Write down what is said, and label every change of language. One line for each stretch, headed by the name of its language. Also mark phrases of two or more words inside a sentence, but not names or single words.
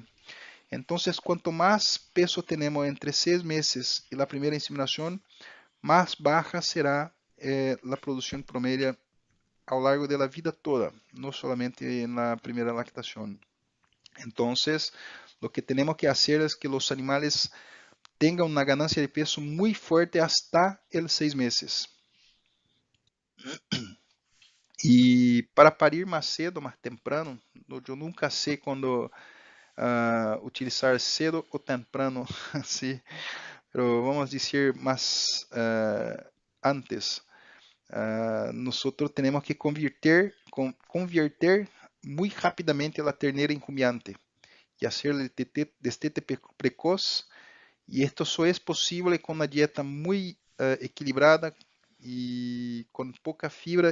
Spanish: Entonces, cuanto más peso tenemos entre 6 meses y la primera inseminación, más baja será la producción promedio a lo largo de la vida toda, no solamente en la primera lactación. Entonces, lo que tenemos que hacer es que los animales tengan una ganancia de peso muy fuerte hasta el 6 meses.
Portuguese: E para parir mais cedo, mais temprano, eu nunca sei quando utilizar cedo ou temprano,
Spanish: sí, pero
Portuguese: vamos dizer mais antes.
Spanish: Nosotros tenemos que converter muy rápidamente la ternera en rumiante y hacerle destete precoz. Y esto solo es posible con una dieta muy equilibrada y con poca fibra.